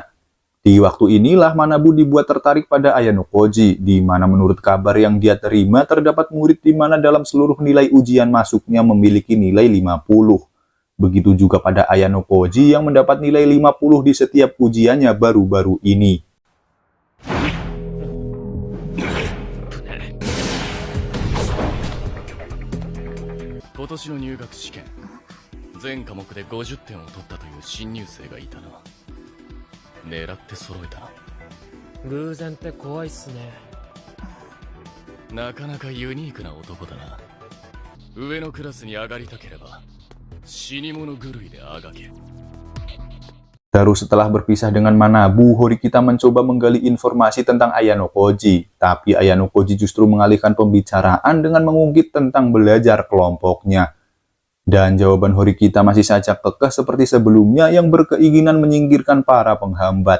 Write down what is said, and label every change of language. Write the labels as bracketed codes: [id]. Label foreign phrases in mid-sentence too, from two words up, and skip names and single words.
[id] Di waktu inilah Manabu dibuat tertarik pada Ayano Koji, di mana menurut kabar yang dia terima terdapat murid di mana dalam seluruh nilai ujian masuknya memiliki nilai 50. Begitu juga pada Ayano Koji yang mendapat nilai 50 di setiap ujiannya baru-baru ini. [ja] 今年の入学試験、全科目で50点を取ったという新入生がいたな。狙って揃えたな。偶然って怖いっすね。なかなかユニークな男だな。上のクラスに上がりたければ死に物狂いであがけ。 [id] Terus setelah berpisah dengan Manabu, Horikita mencoba menggali informasi tentang Ayano Koji. Tapi Ayano Koji justru mengalihkan pembicaraan dengan mengungkit tentang belajar kelompoknya. Dan jawaban Horikita masih saja kekeh seperti sebelumnya yang berkeinginan menyingkirkan para penghambat.